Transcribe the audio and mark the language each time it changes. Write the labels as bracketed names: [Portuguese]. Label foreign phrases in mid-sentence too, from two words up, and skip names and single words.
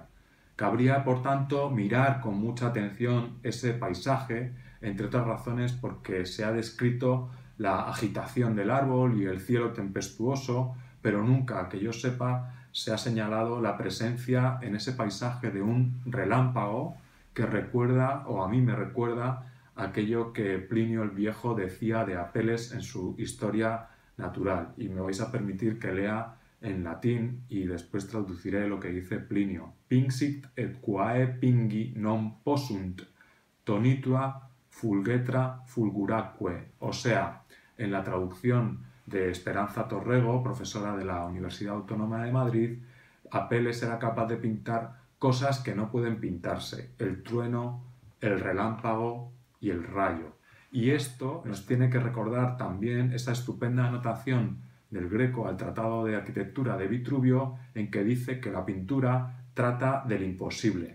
[Spanish] Cabría, por tanto, mirar con mucha atención ese paisaje, entre otras razones porque se ha descrito la agitación del árbol y el cielo tempestuoso, pero nunca, que yo sepa, se ha señalado la presencia en ese paisaje de un relámpago que recuerda, o a mí me recuerda, aquello que Plinio el Viejo decía de Apeles en su Historia Natural. Y me vais a permitir que lea en latín y después traduciré lo que dice Plinio. [Latin] Pinxit et quae pingi non possunt, tonitua fulgetra fulguraque. [Spanish] O sea, en la traducción de Esperanza Torrego, profesora de la Universidad Autónoma de Madrid, Apeles era capaz de pintar cosas que no pueden pintarse: el trueno, el relámpago y el rayo. Y esto nos tiene que recordar también esa estupenda anotación del Greco al Tratado de Arquitectura de Vitruvio, en que dice que la pintura trata del imposible.